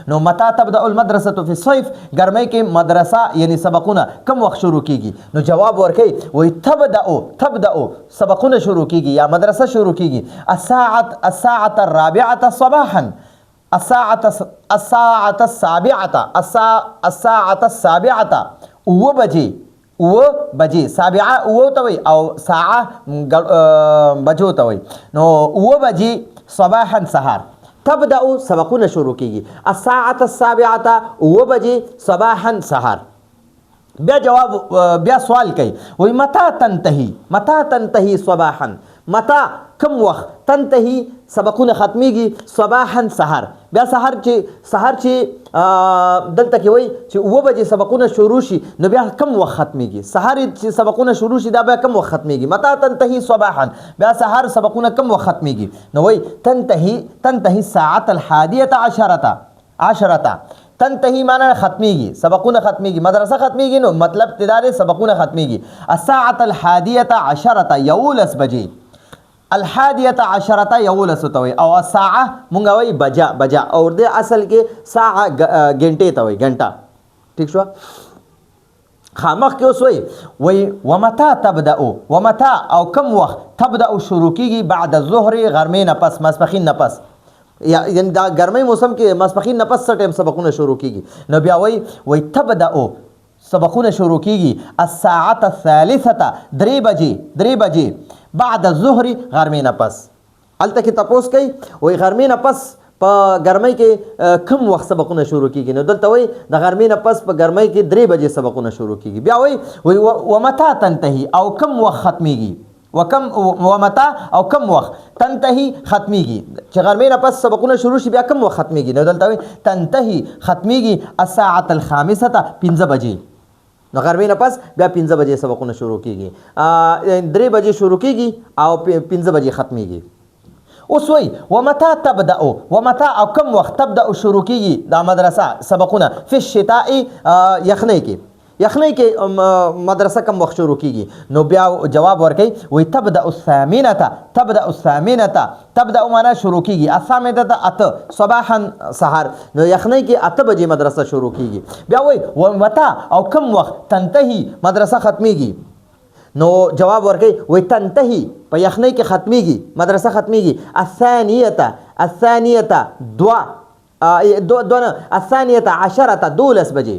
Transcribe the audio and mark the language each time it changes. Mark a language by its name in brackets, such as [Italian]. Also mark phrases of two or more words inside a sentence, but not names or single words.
[Pashto] نو [Arabic] متا تبدأ المدرسه فی الصيف [Pashto] ګرمۍ کې مدرسه یعنی سبقونه کم وخت شروع کیږي. نو جواب ورکړي وای تبدأ سبقونه شروع کیږي یا مدرسه شروع کیږي. [Arabic] الساعة الرابعة صباحا الساعة السابعة [Pashto] 9 بجې سابعه 9 ته وایي او ساعه بجو ته وایي. نو 9 بجې صباحا سهار. تبدأ سبقونه شروع کیږي. [Arabic] الساعة السابعة 9 بجې صباحا سهار. [Pashto] بیا سوال کوي وایي [Arabic] متا تنتهي صباحا. [Pashto] متا کم وخت، تنتهي سبقونه ختمیږي، صباحا سهار. بیا سهار چې دلته کې وایي چې 9 بجې سبقونه شروع شي نو بیا کم وخت ختمیږي. سهار چې سبقونه شروع شي دا بیا کم وخت ختمیږي. [Arabic] متا تنتهي صباحا [Pashto] بیا سهار سبقونه کم وخت ختمیږي. نو وایي [Arabic] تنتهي الساعة [Pashto] 11 تنتهي معنا ختمیږي، سبقونه ختمیږي، مدرسه ختمیږي. نو مطلب تدارې سبقونه ختمیږي. [Arabic] الساعة 11 11 بجې. [Pashto] 11 11 ته وایي او ساعه مونږ وایي بجا او د اصل کې ساعه غنټې ته وایي غنټه. ٹھیک شو؟ خامخ کې اوس وایي ومتا او کم وخت تبدأ شروع کیږي [Arabic] بعد الظهر [Pashto] غرمې نه پس ماسپښین نه پس. یعنی دا ګرمۍ موسم کې ماسپښین نه پس څه ټایم سبقونه شروع کیږي. نو بیا وایي تبدأ سبقونه شروع کیږي. [Arabic] الساعة الثالثة 3 بجې بعد الظهر [Pashto] غرمې نه پس. هلته کې تپوس کوي وایي غرمې نه پس په ګرمۍ کې کم وخت سبقونه شروع کیږي. نو دلته وایي د غرمې نه پس په ګرمۍ کې 3 بجې سبقونه شروع کیږي. بیا وایي ومتا تنتهي او کم وخت ختمیږي. ومتا او کم وخت تنتهي ختمیږي چې غرمې نه پس سبقونه شروع شي بیا کم وخت ختمیږي. نو دلته وایي تنتهي ختمیږي [Arabic] الساعة الخامسة [Pashto] 5 بجې. نو غرمې نه پس بیا 5 بجې سبقونه شروع کیږي. 3 بجې شروع کیږي او 5 بجې ختمیږي. اوس وایي ومتا او کم وخت تبدأ شروع کیږي دا مدرسه سبقونه [Arabic] فی الشتاء [Pashto] یخنۍ کې مدرسه کم وخت شروع کیږي. نو بیا جواب ورکوي وایي [Arabic] تبدأ الثامنة [Pashto] تبدأ معنا شروع کیږي. [Arabic] الثامنة 8 صباحا سهار. [Pashto] نو یخنۍ کې 8 بجې مدرسه شروع کیږي. بیا وایي ومتا او کم وخت تنتهي مدرسه ختمیږي. نو جواب ورکوي وایي تنتهي په یخنۍ کې ختمیږي مدرسه ختمیږي. [Arabic] الثانیة 12 12 بجې.